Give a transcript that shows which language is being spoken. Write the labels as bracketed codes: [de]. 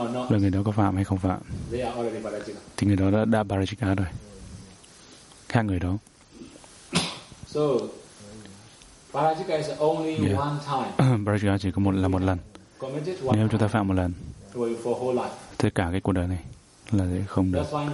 [vi] Là người đó có phạm hay không phạm, thì người đó đã parajika rồi. Khác người đó. [en] So parajika is only one time. [vi] Parajika chỉ có một lần. Nếu chúng ta phạm một lần, tất cả cái cuộc đời này là sẽ không được.